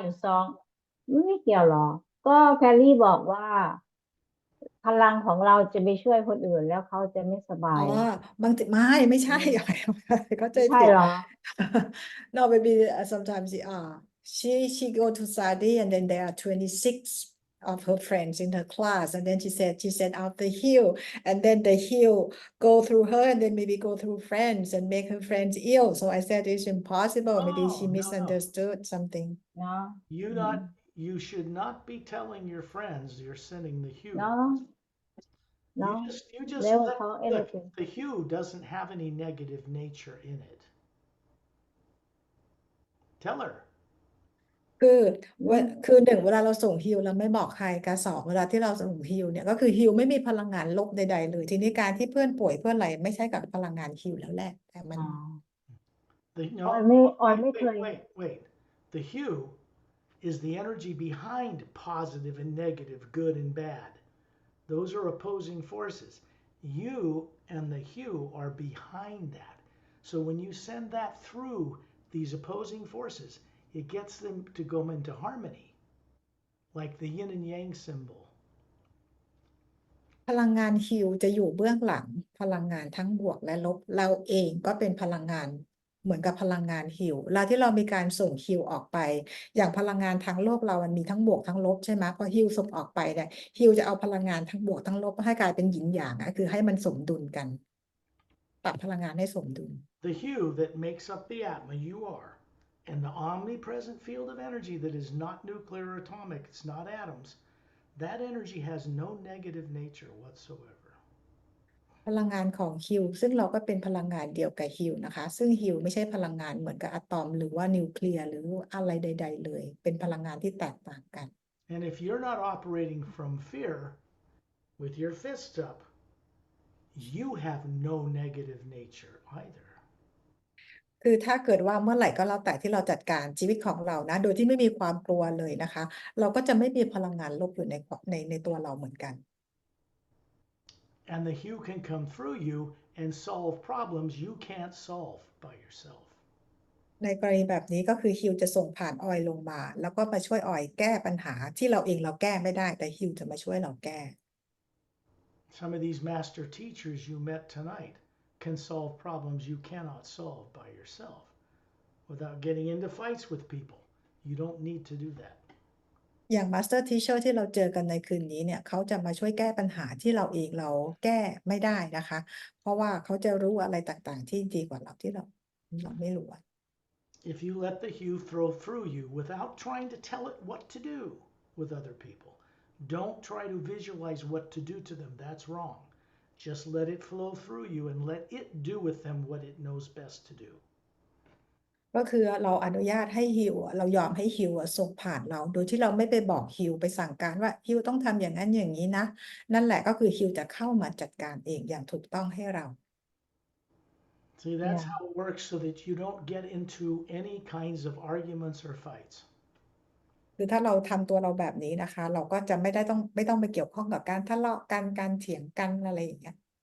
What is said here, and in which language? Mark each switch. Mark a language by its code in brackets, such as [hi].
[th] อยู่ไม่เกี่ยวหรอกก็แพรรี่บอกว่า พลังของเราจะไปช่วยคนอื่นแล้วเขาจะไม่สบา อ๋อ ย บางทีไม่ใช่ อืม เข้าใจ ไม่ใช่ ผิด เหรอ [en] No, maybe sometimes she go to study and then there are 26 of her friends in her class and then she said out the hill and then the hill go through her and then maybe go through friends and make her friends ill. So I said it's impossible. Maybe she No. misunderstood something. [th] เนาะ [en] You should not be telling your friends you're sending the hue. [th] เนาะ [en] You [th] เนาะ [en] just [th] เร็ว [en] let [th] เขา [en] look, everything the hue doesn't have any negative nature in it. Tell her. [th] คือหนึ่งเวลาเราส่งฮิวเราไม่บอกใครกับสองเวลาที่เราส่งฮิวเนี่ยก็คือฮิวไม่มีพลังงานลบใดๆเลยทีนี้การที่เพื่อนป่วยเพื่อนอะไรไม่ใช่กับพลังงานฮิวแล้วแหละแต่มัน อ๋อ [en] No, [th] ออยไม่เคย [en] wait. The hue is the energy behind positive and negative, good and bad. Those are opposing forces. You and the hue are behind that. So when you send that through these opposing forces, it gets them to go into harmony, like the yin and yang symbol. [th] พลังงานฮิวจะอยู่เบื้องหลังพลังงานทั้งบวกและลบเราเองก็เป็นพลังงานเหมือนกับพลังงานฮิวเวลาที่เรามีการส่งฮิวออกไปอย่างพลังงานทางโลกเรามันมีทั้งบวกทั้งลบใช่ไหมพอฮิวส่งออกไปเนี่ยฮิวจะเอาพลังงานทั้งบวกทั้งลบให้กลายเป็นหยินหยางคือให้มันสมดุลกันปรับพลังงานให้สมดุล [en] The hue that makes up the atma you are, and the omnipresent field of energy that is not nuclear or atomic, it's not atoms, that energy has no negative nature whatsoever. [th] พลังงานของฮิวซึ่งเราก็เป็นพลังงานเดียวกับฮิวนะคะซึ่งฮิวไม่ใช่พลังงานเหมือนกับอะตอมหรือว่านิวเคลียร์หรืออะไรใดๆเลยเป็นพลังงานที่แตกต่างกัน [en] And if you're not operating from fear with your fists up, you have no negative nature either. [th] คือถ้าเกิดว่าเมื่อไหร่ก็แล้วแต่ที่เราจัดการชีวิตของเรานะโดยที่ไม่มีความกลัวเลยนะคะเราก็จะไม่มีพลังงานลบอยู่ในตัวเราเหมือนกัน [en] And the hue can come through you and solve problems you can't solve by yourself. [th] ในกรณีแบบนี้ก็คือฮิวจะส่งผ่านออยล์ลงมาแล้วก็มาช่วยออยล์แก้ปัญหาที่เราเองเราแก้ไม่ได้แต่ฮิวจะมาช่วยเราแก้ [en] Some of these master teachers you met tonight can solve problems you cannot solve by yourself without getting into fights with people. You don't need to do that. [th] อย่าง Master Teacher ที่เราเจอกันในคืนนี้เนี่ยเขาจะมาช่วยแก้ปัญหาที่เราเองเราแก้ไม่ได้นะคะเพราะว่าเขาจะรู้อะไรต่างๆที่ดีกว่าเราที่เราไม่รู้ [en] If you let the hue flow through you without trying to tell it what to do with other people, don't try to visualize what to do to them. That's wrong. Just let it flow through you and let it do with them what it knows best to do. [th] ก็คือเราอนุญาตให้ฮิวเรายอมให้ฮิวส่งผ่านเราโดยที่เราไม่ไปบอกฮิวไปสั่งการว่าฮิวต้องทำอย่างนั้นอย่างนี้นะนั่นแหละก็คือฮิวจะเข้ามาจัดการเองอย่างถูกต้องให้เรา [en] See, that's Yeah. how it works so that you don't get into any kinds of arguments or fights. [th] คือถ้าเราทำตัวเราแบบนี้นะคะเราก็จะไม่ต้องไปเกี่ยวข้องกับการทะเลาะกันการเถียงกันอะไรอย่างเงี้ย